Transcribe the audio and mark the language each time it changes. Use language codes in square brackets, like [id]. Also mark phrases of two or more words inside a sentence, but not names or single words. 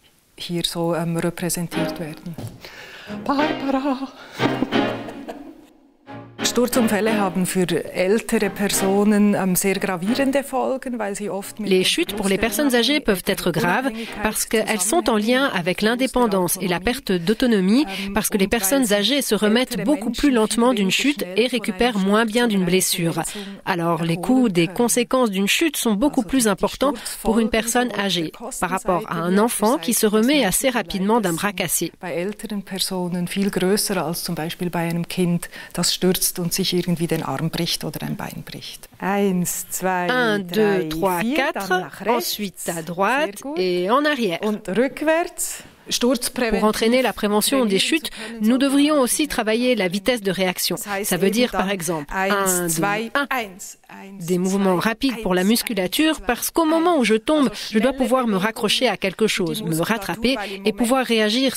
[fr] Les chutes pour les personnes âgées peuvent être graves parce qu'elles sont en lien avec l'indépendance et la perte d'autonomie, parce que les personnes âgées se remettent beaucoup plus lentement d'une chute et récupèrent moins bien d'une blessure. Alors les coûts des conséquences d'une chute sont beaucoup plus importants pour une personne âgée par rapport à un enfant qui se remet assez rapidement d'un bras cassé. [de] Und sich irgendwie den Arm bricht oder ein Bein bricht. [fr] 1, 2, 3, 4, ensuite à droite et en arrière. [de] Und rückwärts. [fr] Pour entraîner la prévention des chutes, nous devrions aussi travailler la vitesse de réaction. Ça veut dire par exemple 1, 2, 1. Des mouvements rapides pour la musculature parce qu'au moment où je tombe, je dois pouvoir me raccrocher à quelque chose, me rattraper et pouvoir réagir.